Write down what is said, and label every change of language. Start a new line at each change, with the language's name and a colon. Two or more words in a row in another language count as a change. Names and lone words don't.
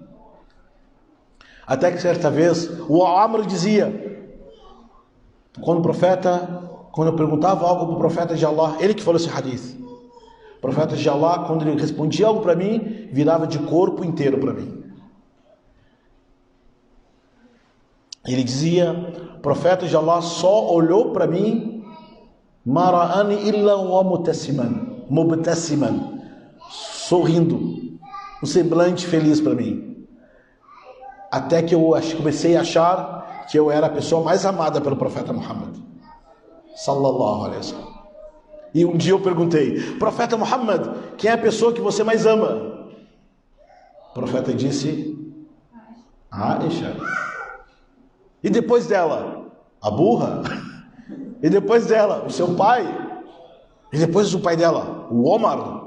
Portuguese: Até que certa vez o Amr dizia, quando eu perguntava algo para o profeta de Allah, ele que falou esse hadith, o profeta de Allah, quando ele respondia algo para mim, virava de corpo inteiro para mim. Ele dizia, o profeta de Allah só olhou para mim,
Arabic: ما رآني إلا و مبتسما,
Portuguese: sorrindo, um semblante feliz para mim. Até que eu comecei a achar que eu era a pessoa mais amada pelo profeta Muhammad,
Arabic: صلى الله عليه وسلم.
Portuguese: E um dia eu perguntei, profeta Muhammad, quem é a pessoa que você mais ama? O profeta disse, Aisha. E depois dela, a burra. E depois dela, o seu pai. E depois do pai dela, o Omar.